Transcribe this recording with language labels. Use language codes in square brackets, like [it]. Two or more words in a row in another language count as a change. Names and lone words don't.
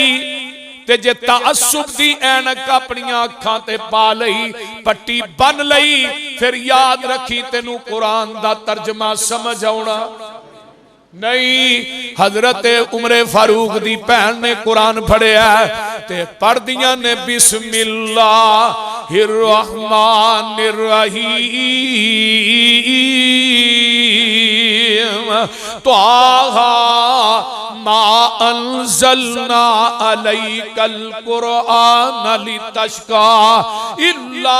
[pa] تے جے تعصب دی عینک اپنی اکھاں تے پا لئی، پٹی بن لئی، فیر یاد رکھی تینوں قرآن دا ترجمہ سمجھ آؤنا نہیں. حضرت عمرِ فاروق دی بھین نے قرآن پڑھیا تے پڑھدیاں نے [ar] بسم الله الرحمن الرحيم طه ما أنزلنا عليك القرآن لتشقى إلا